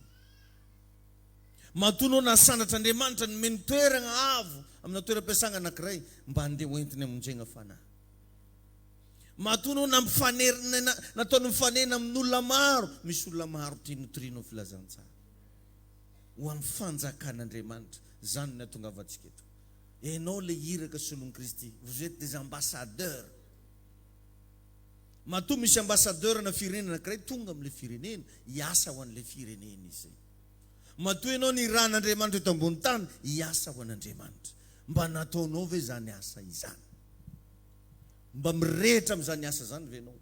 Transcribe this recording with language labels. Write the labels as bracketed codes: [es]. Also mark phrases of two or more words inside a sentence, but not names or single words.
[mg] Matonao nasandratr'Andriamanitra nomeny toerana avo amina toeram-piasana anankiray mba andeha hoentiny hamonjena fanahy. Matonao nataony mifanena amin'olona maro, misy olona maro tianotorino filazantsara. Ho amin'ny fanjakan'Andriamanitra, zany ny ahatongavantsika eto. Enao le iraka solon'i Kristy, [fr] vous êtes des ambassadeurs. [mg] Matoa misy ambassadeur na firenena anankiray tonga amin'le firenena, hiasa ho an'le firenena izy. Matoa ianao ny ran'Andriamanitra eto ambony tany, hiasa ho an'Andriamanitra. Mba nataonao ve zany asa izany? Mba mirehitra amin'izany asa zany ve ianao?